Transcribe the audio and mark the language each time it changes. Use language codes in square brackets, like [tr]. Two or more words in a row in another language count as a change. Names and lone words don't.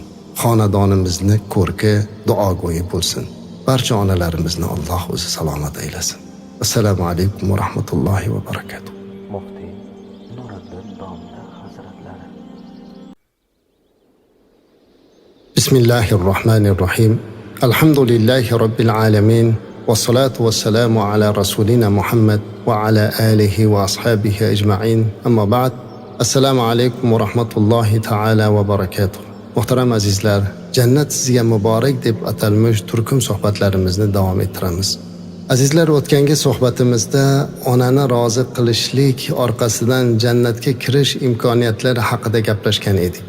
[uz] Xonadonimizni ko'rki, duogo'yi bo'lsin. Barcha onalarimizni Alloh o'zi salomat aylasin. [ar] السلام عليكم ورحمة الله وبركاته. [uz] Muftiy Nuriddin domla hazratlari. Bismillahirrohmanirrohim. [ar] الحمد لله رب العالمين. والصلاة والسلام على رسولنا محمد وعلى آله وأصحابه أجمعين. أما بعد. السلام عليكم ورحمة الله تعالى وبركاته. [uz] Muhtaram azizlar, jannat sizga muborak deb atalmish turkum suhbatlarimizni davom ettiramiz. Azizlar, o'tgangi suhbatimizda onani rozi qilishlik orqasidan jannatga kirish imkoniyatlari haqida gaplashgan edik.